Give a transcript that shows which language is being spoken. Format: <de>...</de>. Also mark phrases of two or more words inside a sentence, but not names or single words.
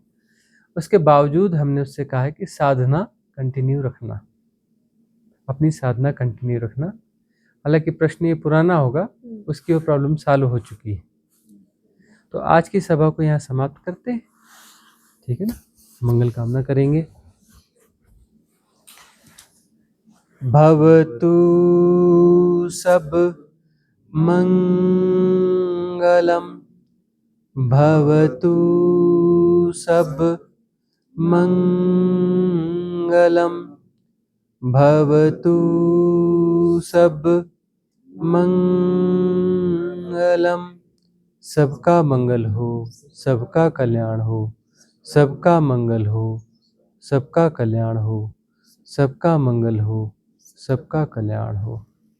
<hi>उसके बावजूद हमने उससे कहा है कि साधना कंटिन्यू रखना, अपनी साधना कंटिन्यू रखना। हालांकि प्रश्न ये पुराना होगा, उसकी वो</hi> <en>problem solve</en> <hi>हो चुकी है। तो आज की सभा को यहाँ समाप्त करते हैं, ठीक है ना? मंगल कामना करेंगे।</hi> <pi>भवतु सब मंगलम, भवतु सब मंगलम, भवतु सब मंगलम।</pi> <hi>सबका मंगल हो, सबका कल्याण हो, सबका मंगल हो, सबका कल्याण हो, सबका मंगल हो, सबका कल्याण हो।</hi>